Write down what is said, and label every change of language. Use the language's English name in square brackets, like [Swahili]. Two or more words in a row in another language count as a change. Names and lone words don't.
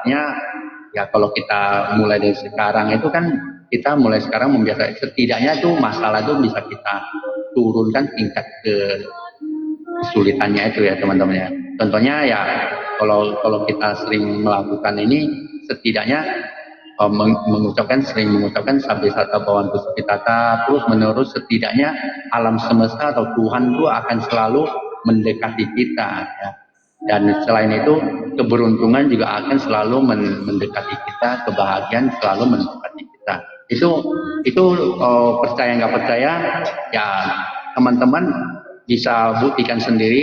[Indonesian] Artinya ya kalau kita mulai dari sekarang itu kan kita mulai sekarang membiasakan, setidaknya tuh masalah itu bisa kita turunkan tingkat kesulitannya itu ya teman-teman ya. Contohnya ya kalau kita sering melakukan ini, setidaknya sering mengucapkan [Pali] sabda sata bhavantu sukhitata [Indonesian] terus menerus, setidaknya alam semesta atau Tuhan itu akan selalu mendekati kita ya. Dan selain itu keberuntungan juga akan selalu mendekati kita, kebahagiaan selalu mendekati kita. Itu percaya nggak percaya ya teman-teman bisa buktikan sendiri.